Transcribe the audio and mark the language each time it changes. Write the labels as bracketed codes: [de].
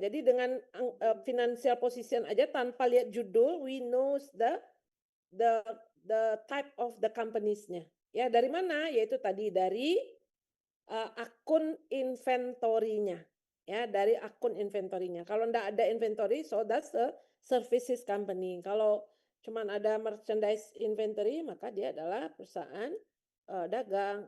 [id] Jadi dengan financial position aja tanpa lihat judul, [en] we knows the type of the companies-nya. [id] Ya, dari mana? Yaitu tadi dari akun inventory-nya. Ya, dari akun inventory-nya. Kalau enggak ada inventory, [en] so that's a services company. [id] Kalau cuman ada merchandise inventory, maka dia adalah perusahaan dagang.